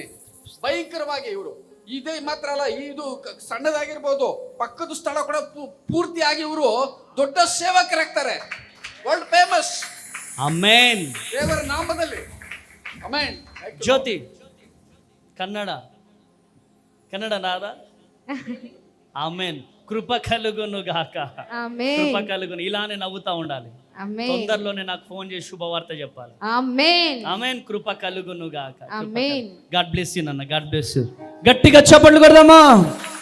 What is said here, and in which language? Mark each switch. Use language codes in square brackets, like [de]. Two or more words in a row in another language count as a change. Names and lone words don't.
[kn] ಭಯಂಕರವಾಗಿ ಇವರು ಇದೇ ಮಾತ್ರ ಅಲ್ಲ, ಇದು ಸಣ್ಣದಾಗಿರ್ಬೋದು, ಪಕ್ಕದ ಸ್ಥಳ ಕೂಡ ಪೂರ್ತಿಯಾಗಿ ಇವರು ದೊಡ್ಡ ಸೇವಕರಾಗ್ತಾರೆ. ವರ್ಲ್ಡ್ ಫೇಮಸ್. ಆಮೆನ್. ದೇವರ ನಾಮದಲ್ಲಿ ಆಮೆನ್. ಜ್ಯೋತಿ, ಕನ್ನಡ ನಾದ. [te] ఆమెన్. కృప కలుగును గాక. ఆమేన్. కృప కలుగును. ఇలానే నవ్వుతా ఉండాలి. ఆమేన్. తొందరలోనే నాకు ఫోన్ చేసి శుభవార్త చెప్పాలి. ఆమేన్. ఆమేన్. కృప కలుగును గాక. ఆమేన్. [en] God bless you నాన్న. God bless you. [te] గట్టిగా చప్పట్లు కొడదామా?